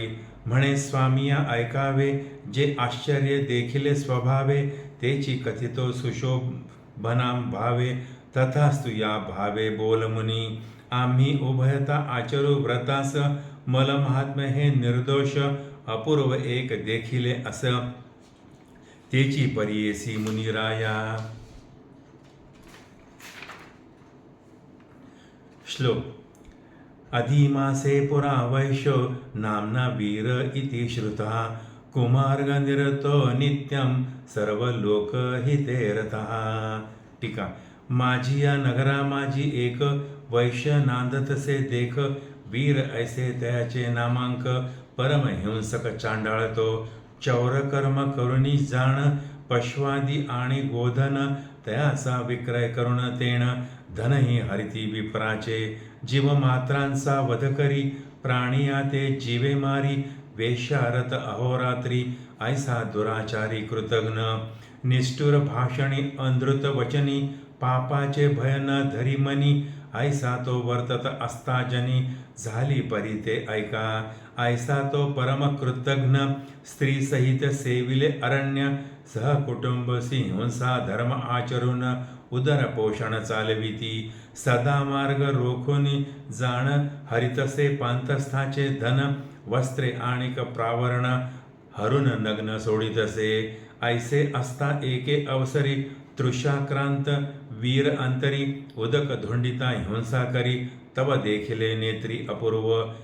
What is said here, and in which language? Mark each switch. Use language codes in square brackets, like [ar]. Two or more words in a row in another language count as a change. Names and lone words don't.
[mr] म्हणे स्वामिया ऐकावे जे आश्चर्य देखिले स्वभावे. तेची कथितो सुशोभनाम भावे तथास्तु या भावे बोल मुनी. आम्ही उभयता आचरू व्रतास मल महात्म्य हे निर्दोष. अपूर्व एक देखिले अस तेची परियेसी मुनिराया. श्लोक. [sa] अधिमासे पुरा वैश्यो नाम्ना वीर इति श्रुतः. कुमार्ग निरतो नित्यं सर्वलोकहिते रतः. [mr] टीका. माझी या नगरा माझी एक वैश्य नांदतसे देख. वीर ऐसे त्याचे नामांक परमहिंसक चांडाळ तो. चौरकर्म करुणी जाण पश्वादी आणि गोधन. तयाचा विक्रय करुण तेण धनही हरिती विप्राचे. जीवमात्रांचा वध करी प्राणिया ते जीवे मारी. वेश्यारत अहोरात्री ऐसा दुराचारी कृतघ्न. निष्ठुर भाषणी अनृत वचनी पापाचे भय न धरी मनी. ऐसा तो वर्तत असता जनी झाली परी ते ऐका. ऐसा तो परम कृतघ्न स्त्री सहित सेविले अरण्य. सहकुटुंब सिंहंसा धर्म आचरून उदर पोषण चालविती. सदा मार्ग रोखून जाण हरितसे पांतस्थाचे धन. वस्त्रे आणिक प्रावरण हरून नग्न सोडितसे. ऐसे असता एके अवसरी तृषाक्रांत वीर अंतरी. उदक धुंडिता हिंसा करी तव देखिले नेत्री अपूर्व.